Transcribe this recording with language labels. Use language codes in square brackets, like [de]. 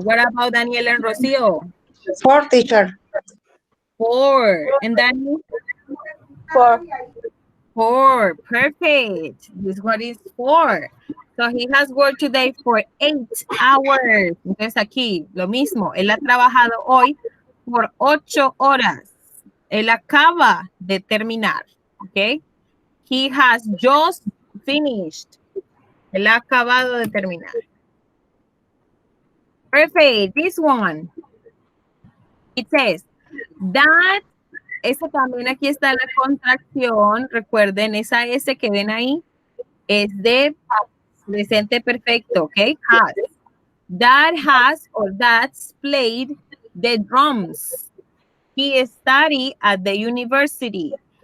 [en] What about Daniel and Rocio? 4, teacher. 4. And Daniel? 4. 4. Perfect. This one is 4. So he has worked today for 8 hours. [es] Entonces aquí lo mismo. Él ha trabajado hoy por 8 horas. Él acaba de terminar. ¿Ok? [en] He has just finished. [es] Él ha acabado de terminar. [en] Perfect. This one. It says that. [es] Esa también aquí está la contracción. Recuerden, esa S que ven ahí es de presente perfecto, ¿ok? [en] Has. That has or that's played the drums. He studied at the university.